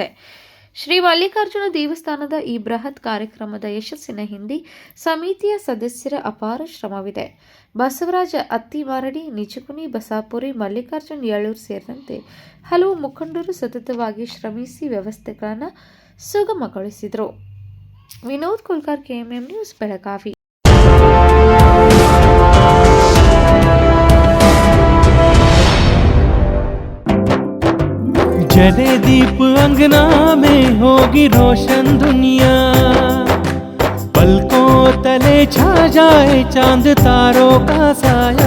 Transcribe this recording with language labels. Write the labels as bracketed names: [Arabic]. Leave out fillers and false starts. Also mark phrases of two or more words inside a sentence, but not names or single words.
[Kannada] ಶ್ರೀ ಮಲ್ಲಿಕಾರ್ಜುನ ದೇವಸ್ಥಾನದ ಈ ಬೃಹತ್ ಕಾರ್ಯಕ್ರಮದ ಯಶಸ್ಸಿನ ಹಿಂದೆ ಸಮಿತಿಯ ಸದಸ್ಯರ ಅಪಾರ ಶ್ರಮವಿದೆ. ಬಸವರಾಜ ಅತ್ತಿಮಾರಡಿ, ನಿಜಗುಣಿ ಬಸಾಪುರಿ, ಮಲ್ಲಿಕಾರ್ಜುನ್ ಯಳೂರು ಸೇರಿದಂತೆ ಹಲವು ಮುಖಂಡರು ಸತತವಾಗಿ ಶ್ರಮಿಸಿ ವ್ಯವಸ್ಥೆಗಳನ್ನು ಸುಗಮಗೊಳಿಸಿದರು. ವಿನೋದ್ ಕುಲ್ಕರ್, ಕೆಎಂಎಂ ನ್ಯೂಸ್, ಬೆಳಗಾವಿ. [Hindi] जले दीप अंगना में होगी रोशन दुनिया, पलकों तले छा जाए चांद तारों का साया।